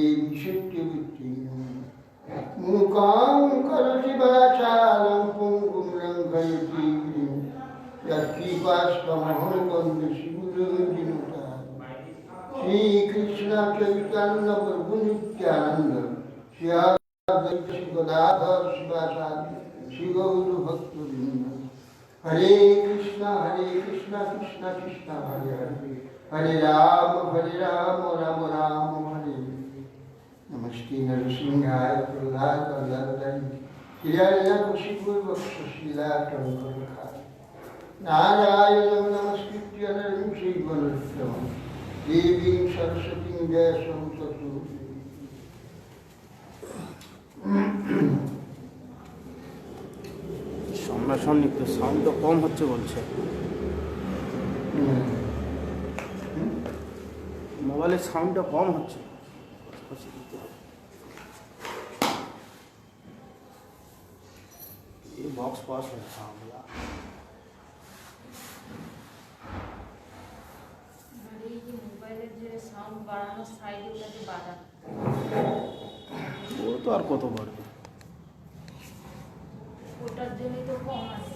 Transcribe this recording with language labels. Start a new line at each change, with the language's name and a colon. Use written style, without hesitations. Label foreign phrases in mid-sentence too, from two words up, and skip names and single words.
Sanskrit: বিশুদ্ধবুদ্ধি মুকাং করোতি বাচালং পুঙ্গুং লঙ্ঘয়তি গিরিং যৎকৃপাস্তমহং বন্দে শিবুরদিনুতা শ্রী কৃষ্ণ চৈতন্য প্রভু নিত্যানন্দ শ্রী অদ্বৈত গদাধর শিবাচার্য শ্রী গৌর ভক্তবৃন্দ হরে কৃষ্ণ কৃষ্ণ কৃষ্ণ হরে হরে হরে রাম রাম রাম হরে नमस्ते नरसिंहाय प्रहलादवल्लभाय हिरण्यकशिपुर्वक्षशिलाटङ्करखाय नारायणं नमस्कृत्य नरं चैव नरोत्तमं देवीं सरस्वतीं व्यासं ततो
Bangla: সামনাসামনি একটু সাউন্ডটা কম হচ্ছে বলছে মোবাইলের সাউন্ডটা কম হচ্ছে
Hindi: ये बॉक्स पास है सामने
Bangla: এই যে মোবাইলের যে সাউন্ড বাড়ানো সাইডে ওটাকে বাড়া ও তো আর কত বাড়বে ওটার জন্যই তো কম আসছে